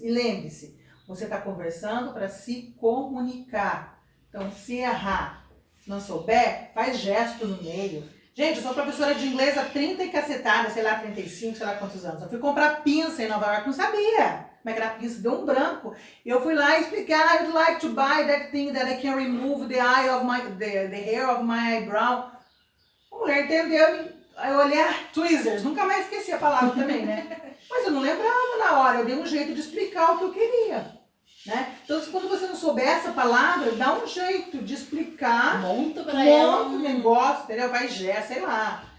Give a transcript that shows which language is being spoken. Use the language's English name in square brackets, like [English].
[Portuguese] E lembre-se, você está conversando para se comunicar. Então, se errar, se não souber, faz gesto no meio. Gente, eu sou professora de inglês há 30 e cacetada, sei lá, 35, sei lá quantos anos. Eu fui comprar pinça em Nova York, não sabia como é que era a pinça, deu um branco. E eu fui lá explicar, [English] I would like to buy that thing that I can remove the hair of my eyebrow. [Portuguese] A mulher entendeu, eu olhei, tweezers, nunca mais esqueci a palavra também, né? Mas eu não lembrava na hora, eu dei um jeito de explicar o que eu queria. Né? Então, quando você não souber essa palavra, dá um jeito de explicar. Monta pra ela. Monta o negócio, entendeu? Vai sei lá.